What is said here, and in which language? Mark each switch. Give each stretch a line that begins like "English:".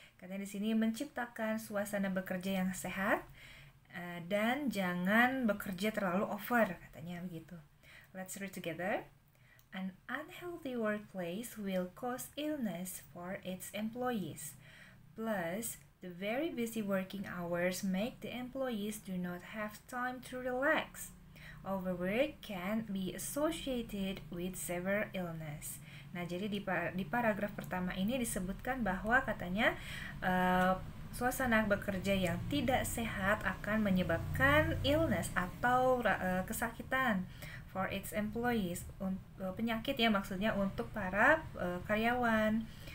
Indonesian: Katanya di sini menciptakan suasana bekerja yang sehat dan jangan bekerja terlalu over, katanya begitu.
English: Let's read together. An unhealthy workplace will cause illness for its employees. Plus, the very busy working hours make the employees do not have time to relax. Overwork can be associated with severe illness.
Indonesian: Nah, jadi di paragraf pertama ini disebutkan bahwa katanya suasana bekerja yang tidak sehat akan menyebabkan illness atau kesakitan
English: for its employees,
Indonesian: penyakit ya maksudnya untuk para karyawan.